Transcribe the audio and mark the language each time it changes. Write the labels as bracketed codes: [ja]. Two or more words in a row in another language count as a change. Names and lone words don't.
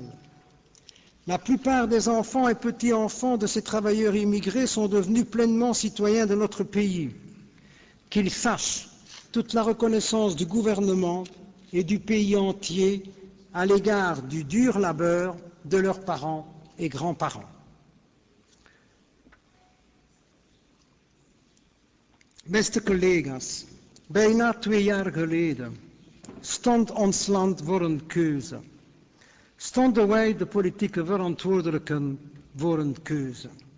[fr] La plupart des enfants et petits-enfants de ces travailleurs immigrés sont devenus pleinement citoyens de notre pays. Qu'ils sachent toute la reconnaissance du gouvernement et du pays entier à l'égard du dur labeur de leurs parents et grands-parents. [nl] Beste collega's, bijna 2 jaar geleden stond ons land voor een keuze. Stonden wij, de politieke verantwoordelijken, voor een keuze.